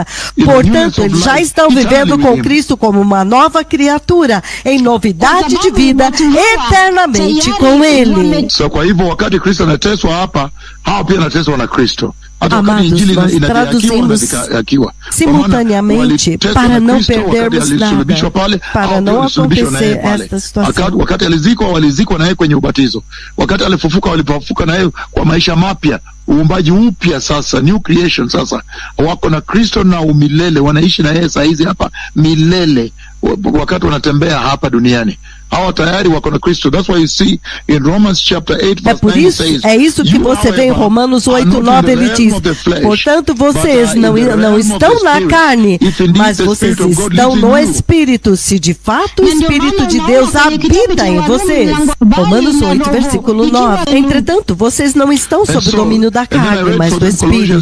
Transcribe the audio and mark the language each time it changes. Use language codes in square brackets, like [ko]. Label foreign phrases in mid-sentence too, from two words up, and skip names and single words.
[pt] Portanto, eles já estão vivendo com Cristo como uma nova criatura, em novidade de vida, eternamente com Ele. Amados, nós traduzimos simultaneamente para não perdermos nada, para não acontecer esta situação. [sw] Wakati walizikwa naye kwenye ubatizo, wakati walipofufuka naye kwa maisha mapya, uumbaji upya sasa, [en] new creation [sw] sasa, wako na Kristo na umilele, wanaishi na yeye saa hizi hapa milele, wakati wanatembea hapa duniani. Hawa tayari wako na Cristo. [en] That's why you see in Romans chapter 8 verse 9 says, [pt] é isso que você vê em Romanos 8:9, ele diz: portanto vocês não estão na carne, mas vocês estão no Espírito, se de fato o Espírito de Deus habita em vocês. Romanos 8, versículo 9. Entretanto, vocês não estão sob o domínio da carne, mas do Espírito.